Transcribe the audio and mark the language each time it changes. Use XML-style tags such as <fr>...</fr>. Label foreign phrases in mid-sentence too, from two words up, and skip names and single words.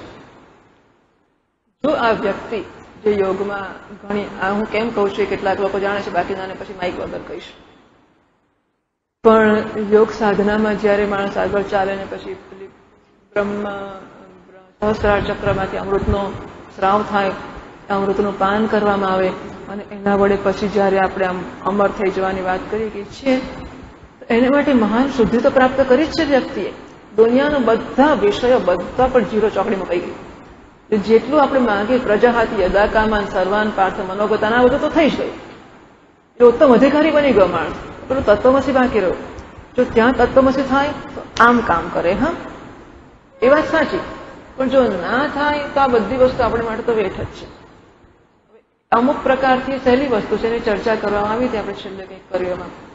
<gu>જો આ વ્યક્તિ જે યોગમાં ઘણી, હું કેમ કહું છું કેટલાક લોકો જાણે છે, બાકીનાને પછી માઇક વગર કહીશ, પણ યોગ સાધનામાં જ્યારે માણસ આગળ ચાલે ને પછી સહસ્ત્રાર ચક્રમાંથી અમૃતનો સ્રાવ થાય, અમૃતનું પાન કરવામાં આવે અને એના વડે પછી જ્યારે આપણે આમ અમર થઈ જવાની વાત કરીએ કે છીએ, એને માટે મહાન શુદ્ધિ તો પ્રાપ્ત કરી જ છે વ્યક્તિએ. દુનિયાના બધા વિષયો બધા પર જીરો ચોકડી મુકાઈ ગઈ. જેટલું આપણે માંગીએ</gu> <sa>प्रजाहाती यदा कामान सर्वान पार्थ मनोगतान,</sa> <gu>આ બધું તો થઈ જ ગયું. એ ઉત્તમ અધિકારી બની ગયો માણસ. પેલું તત્વમસી બાકી રહ્યું. જો ત્યાં તત્વમસી થાય તો આમ કામ કરે. હા, એ વાત સાચી. પણ જો ના થાય તો આ બધી વસ્તુ આપણે માટે તો વેઠ જ છે. અમુક પ્રકારથી સહેલી વસ્તુ છે, એની ચર્ચા કરવામાં આવી હતી આપણે છેલ્લે કંઈક કર્યોમાં.</gu>